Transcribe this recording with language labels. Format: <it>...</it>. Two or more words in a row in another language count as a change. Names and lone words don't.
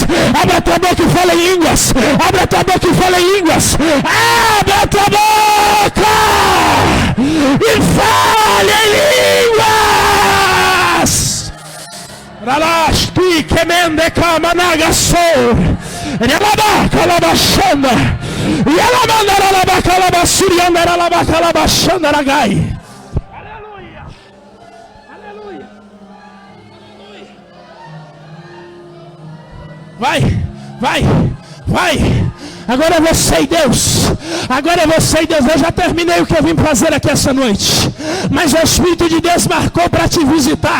<pt>Abra a tua boca e fala em línguas. Abra a tua boca e fala em línguas. Abra a tua boca e fala em línguas. Ralaski kemende kamanaga sou. Relaba kalabashanda. Yalamanda relaba kalabasurianda relaba kalabashanda ragai. Aleluia. Aleluia. Aleluia. Vai. Agora é você e Deus. Agora é você e Deus. Eu já terminei o que eu vim fazer aqui essa noite. Mas o Espírito de Deus marcou para te visitar.</pt>